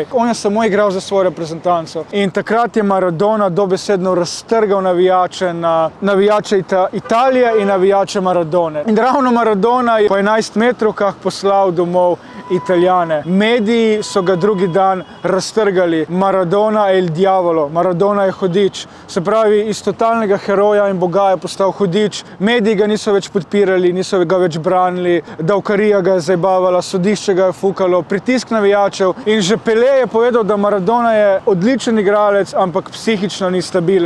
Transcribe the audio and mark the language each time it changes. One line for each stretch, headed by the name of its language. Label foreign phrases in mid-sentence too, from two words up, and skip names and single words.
Slovenian: On je samo igral za svojo reprezentanco. In takrat je Maradona dobesedno raztrgal navijače Italije in navijače Maradone. In ravno Maradona je po 11 metrovkah poslal domov Italijane. Mediji so ga drugi dan raztrgali. Maradona je
Italian: il diavolo,
Slovenian: Maradona je hudič. Se pravi, iz totalnega heroja in boga je postal hudič. Mediji ga niso več podpirali, niso ga več branili, davkarija ga je zabavala, sodišče ga je fukalo, pritisk navijačev. In že Pelé je povedal, da Maradona je odličen igralec, ampak psihično ni stabilen.